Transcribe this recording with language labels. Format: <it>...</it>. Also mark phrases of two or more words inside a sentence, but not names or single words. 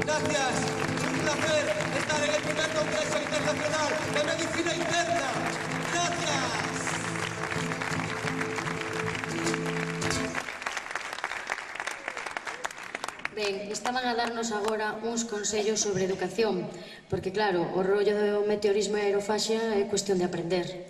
<es>gracias. Un placer estar en el primer Congreso Internacional de Medicina Interna. Gracias.</es> <gl>Ben, estaban a darnos agora uns consellos sobre educación, porque claro, o rollo do meteorismo e aerofaxia é cuestión de aprender.</gl>